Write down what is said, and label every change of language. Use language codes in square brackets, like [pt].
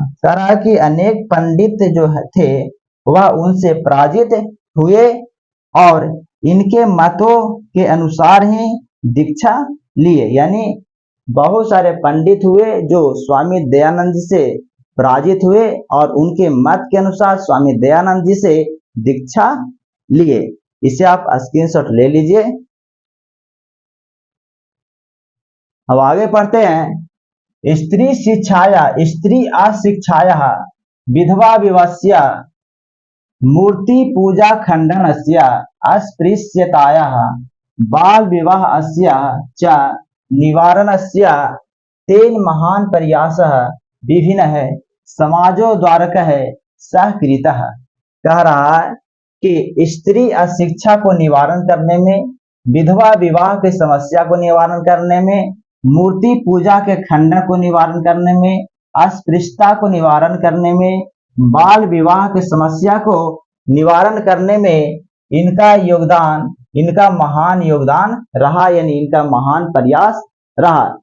[hi] तरह के अनेक पंडित जो थे वह उनसे पराजित हुए और इनके मतों के अनुसार ही दीक्षा लिए। यानी बहुत सारे पंडित हुए जो स्वामी दयानंद जी से पराजित हुए और उनके मत के अनुसार स्वामी दयानंद जी से दीक्षा लिए। इसे आप स्क्रीनशॉट ले लीजिए। अब आगे पढ़ते हैं। [sa] स्त्री अशिक्षाया विधवा विवस्य मूर्ति पूजा खंडनस्य अस्पृश्यतायाः बाल विवाह अस्य च निवारणस्य तेन महान प्रयासः विभिन्नः समाजोद्धारकः सहकृतः। [hi] कह रहा है कि स्त्री अशिक्षा को निवारण करने में, विधवा विवाह की समस्या को निवारण करने में, मूर्ति पूजा के खंडन को निवारण करने में, अस्पृश्यता को निवारण करने में, बाल विवाह की समस्या को निवारण करने में इनका महान योगदान रहा, यानी इनका महान प्रयास रहा।